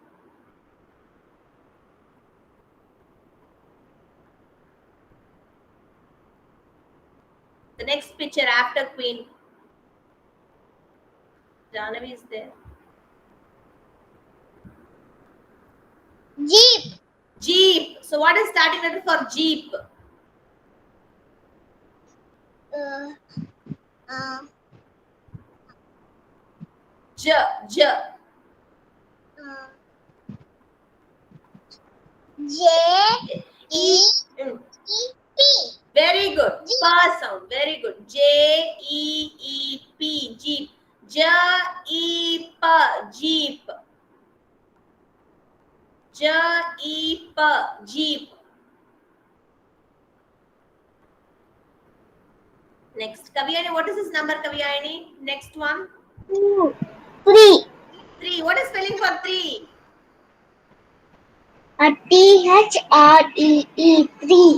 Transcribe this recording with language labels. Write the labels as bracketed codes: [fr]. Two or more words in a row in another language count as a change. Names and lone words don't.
[en] The next picture after queen. Janavi is there. Jeep. Jeep. So what is starting letter for Jeep? J. J. J E Mm. E P. Very good. Pa sound. Very good. J E E P. Jeep. J E P. Jeep. J E P. Jeep. Next, Kavyani. What is this number, Kavyani? Next one. 2 3. 3. What is spelling for 3? THREE 3.